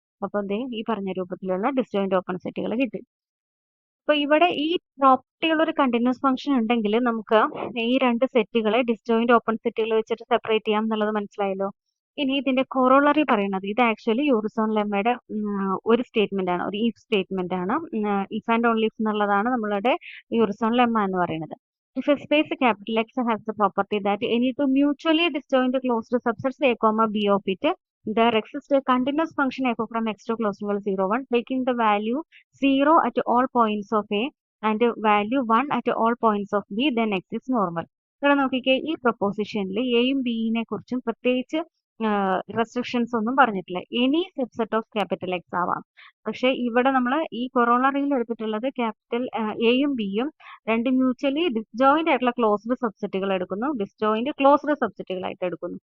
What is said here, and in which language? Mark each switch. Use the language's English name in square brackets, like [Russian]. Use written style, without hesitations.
[Malayalam] അപ്പോൾ ഈ പറഞ്ഞ രൂപത്തിലുള്ള ഡിസ്ജോയിന്റ് ഓപ്പൺ സെറ്റുകൾ കിട്ടി. അപ്പൊ ഇവിടെ ഈ പ്രോപ്പർട്ടിയുള്ള ഒരു കണ്ടിന്യൂസ് ഫംഗ്ഷൻ ഉണ്ടെങ്കിൽ നമുക്ക് ഈ രണ്ട് സെറ്റുകളെ ഡിസ്ജോയിന്റ് ഓപ്പൺ സെറ്റുകൾ വെച്ചിട്ട് സെപ്പറേറ്റ് ചെയ്യാം എന്നുള്ളത് മനസ്സിലായല്ലോ. ഇനി ഇതിന്റെ കൊറോളറി പറയുന്നത്, ഇത് ആക്ച്വലി യൂറിസോൺ ലെമ്മയുടെ ഒരു സ്റ്റേറ്റ്മെന്റ് ആണ്, ഒരു ഇഫ് സ്റ്റേറ്റ്മെന്റ് ആണ്. [English] if and only if [Malayalam] എന്നുള്ളതാണ് നമ്മളുടെ യൂറിസോൺ ലെമ്മ എന്ന് പറയുന്നത്. [English] If a space capital X has the property that any two mutually disjoint closed subsets a comma b of it, there exists a continuous function f from x to close to 0 1 taking the value 0 at all points of a and value 1 at all points of b, then x is normal. [Malayalam] ഇവിടെ നോക്കിക്കേ, ഈ പ്രൊപ്പോസിഷനിൽ എയും ബിയിനെ കുറിച്ചും പ്രത്യേകിച്ച് restrictions ഒന്നും പറഞ്ഞിട്ടില്ല. [English] any subset of capital X [Malayalam] ആവാം. പക്ഷെ ഇവിടെ നമ്മൾ ഈ കൊറോളറിയിൽ എടുത്തിട്ടുള്ളത് ക്യാപിറ്റൽ എയും ബിയും രണ്ട് മ്യൂച്വലി ഡിസ്ജോയിന്റ് ആയിട്ടുള്ള ക്ലോസ്ഡ് സബ്സെറ്റുകൾ എടുക്കുന്നു, ഡിസ്ജോയിന്റ് ക്ലോസ്ഡ് സബ്സെറ്റുകളായിട്ട് എടുക്കുന്നു.